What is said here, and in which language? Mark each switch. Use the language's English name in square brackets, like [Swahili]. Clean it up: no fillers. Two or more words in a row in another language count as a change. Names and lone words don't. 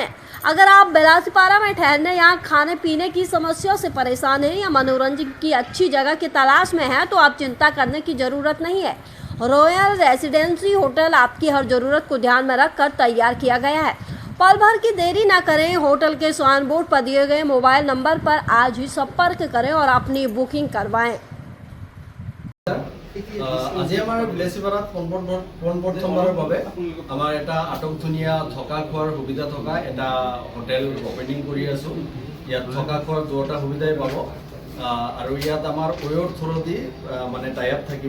[Hindi] अगर आप बिलासीपारा में ठहरने या खाने पीने की समस्याओं से परेशान हैं या मनोरंजन की अच्छी जगह की तलाश में हैं, तो आप चिंता करने की जरूरत नहीं है। रॉयल रेजिडेंसी होटल आपकी हर जरूरत को ध्यान में रखकर तैयार किया गया है। पल भर की देरी न करें, होटल के साइन बोर्ड पर दिए गए मोबाइल नंबर पर आज ही संपर्क करें और अपनी बुकिंग करवाएं। [Assamese] আজি আমাৰ বিলেচিপাৰাত পোনপ্ৰথমবাৰৰ বাবে আমাৰ এটা আটক ধুনীয়া থকা খোৱাৰ সুবিধা থকা এটা হোটেল ওপেনিং কৰি আছোঁ। ইয়াত থকা খোৱাৰ দুটা সুবিধাই পাব আৰু ইয়াত আমাৰ ওয়ৰ থ্ৰুদি মানে [English] tie up [Assamese] থাকিব।